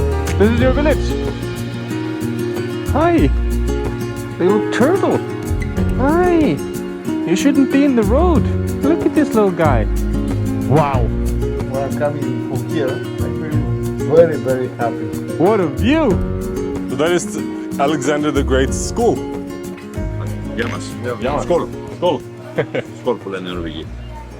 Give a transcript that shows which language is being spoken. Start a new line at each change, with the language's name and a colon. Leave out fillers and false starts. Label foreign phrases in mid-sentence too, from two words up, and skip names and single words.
English: This is your village. Hi, little turtle. Hi. You shouldn't be in the road. Look at this little guy. Wow. When I'm coming from here, I feel very, very happy. What a view. So that is Alexander the Great's school.
Greek: Γεια μας. Γεια μας. Σκόλ. Skål. Σκόλ που λένε οι Νορβηγοί.